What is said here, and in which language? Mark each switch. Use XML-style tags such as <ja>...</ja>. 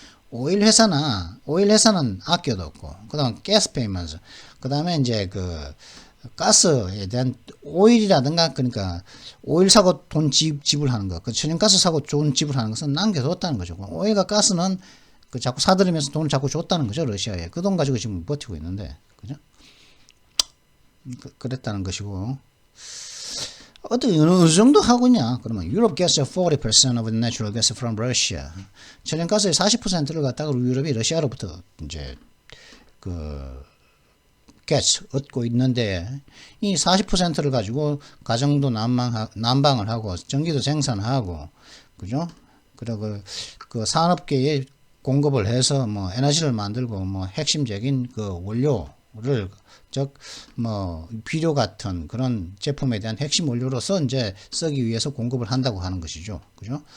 <ko>오일 회사는 아껴뒀고, 그다음 가스 페이먼트, 그다음에 이제 그 가스에 대한 오일이라든가, 그러니까 오일 사고 돈 지불하는 거, 그 천연가스 사고 돈 지불하는 것은 남겨뒀다는 거죠. 오일과 가스는 그 자꾸 사들이면서 돈을 자꾸 줬다는 거죠, 러시아에. 그 돈 가지고 지금 버티고 있는데, 그죠? 그랬다는 것이고, 어느 정도 하고 있냐?</ko> <en>그러면 Europe gets 40% of the natural gas from Russia.</en> <ko>천연가스의 40%를 갖다가 유럽이 러시아로부터 이제 그 가스 얻고 있는데, 이 40%를 가지고 가정도 난방을 하고 전기도 생산하고, 그죠? 그리고 그 산업계에 공급을 해서 뭐 에너지를 만들고, 뭐 핵심적인 그 원료를, 즉 뭐 비료 같은 그런 제품에 대한 핵심 원료로서 이제 쓰기 위해서 공급을 한다고 하는 것이죠. 그죠?</ko>